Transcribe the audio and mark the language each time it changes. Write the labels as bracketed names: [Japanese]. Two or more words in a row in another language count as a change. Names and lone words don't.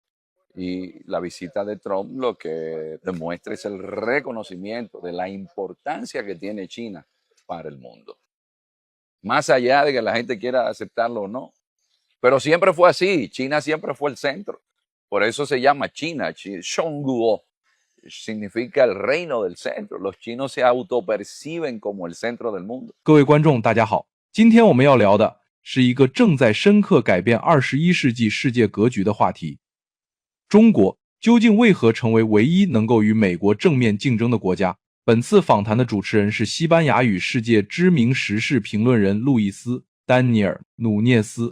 [Spanish] Y la visita de Trump lo que demuestra es el reconocimiento de la importancia que tiene China para el mundo. Más allá de que la gente quiera aceptarlo o no. Pero siempre fue así. China siempre fue el centro. Por eso se llama China. Zhongguo significa el reino del centro. Los chinos se autoperciben como el centro del mundo. [Chinese] 各位观众大家好，今天我们要聊的是一个正在深刻改变21世纪世界格局的话题。中国究竟为何成为唯一能够与美国正面竞争的国家？本次访谈的主持人是西班牙语世界知名时事评论人路易斯·丹尼尔·努涅斯。